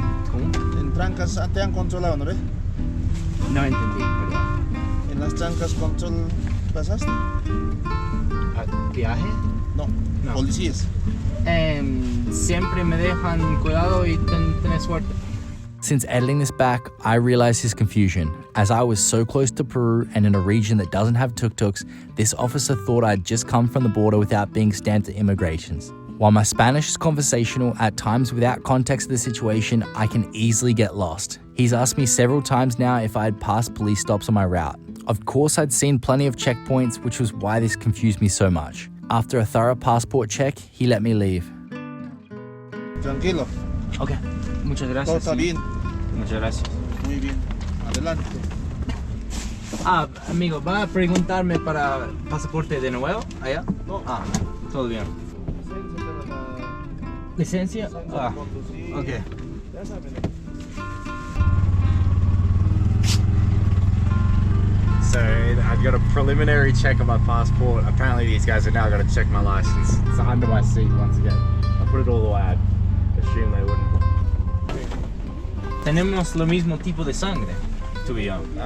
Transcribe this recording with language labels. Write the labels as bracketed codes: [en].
[es] ¿Cómo? En trancas te han controlado, ¿no ves? No entendí, perdón. En las trancas control pasaste. ¿Viaje? No, No. policías. Siempre me dejan cuidado y tener suerte. [en] Since editing this back, I realized his confusion. As I was so close to Peru and in a region that doesn't have tuk-tuks, this officer thought I'd just come from the border without being stamped at immigrations. While my Spanish is conversational, at times without context of the situation, I can easily get lost. He's asked me several times now if I had passed police stops on my route. Of course, I'd seen plenty of checkpoints, which was why this confused me so much. After a thorough passport check, he let me leave. [es] Tranquilo, Ok, muchas todo gracias. está bien. Muchas gracias. Muy bien. Adelante. Amigo, ¿va a preguntarme para pasaporte de nuevo allá? No. Todo bien. Licencia ¿Licencia? para conducir. Ok. Ya saben. [en] So I've got a preliminary check on my passport. Apparently these guys are now going to check my license. It's under my seat once again. I put it all away. I assume they wouldn't. [es] Tenemos lo mismo tipo de sangre, tú y yo.